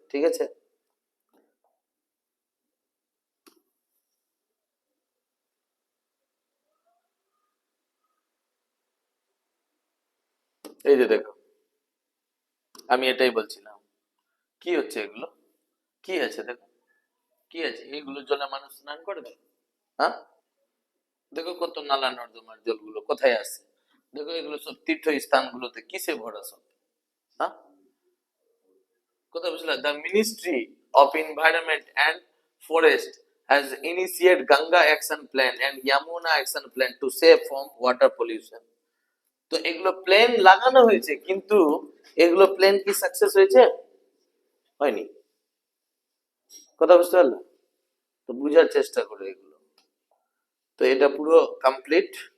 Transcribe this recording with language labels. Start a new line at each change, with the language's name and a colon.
Bangla: ঠিক আছে, এই যে দেখো আমি এটাই বলছিলাম, কি হচ্ছে এগুলো, কি আছে দেখো, কি আছে এগুলোর জন্য মানুষ স্নান করবে? হ্যাঁ, দেখো কত নালা নর্দমার জলগুলো কোথায় আছে, দেখো এগুলো সব তীর্থ স্থানগুলোতে কিসে ভরা সব। হ্যাঁ, কোথায় বুঝলে,
English: The ministry of environment and forest has initiated Ganga action plan and Yamuna action plan to save from water pollution.
Bangla: তো এগুলো প্ল্যান লাগানো হয়েছে, কিন্তু এগুলো প্ল্যান কি সাকসেস হয়েছে? হয়নি। কথা বুঝতে পারলে? তো বুঝার চেষ্টা করো এগুলো। তো এটা পুরো কমপ্লিট।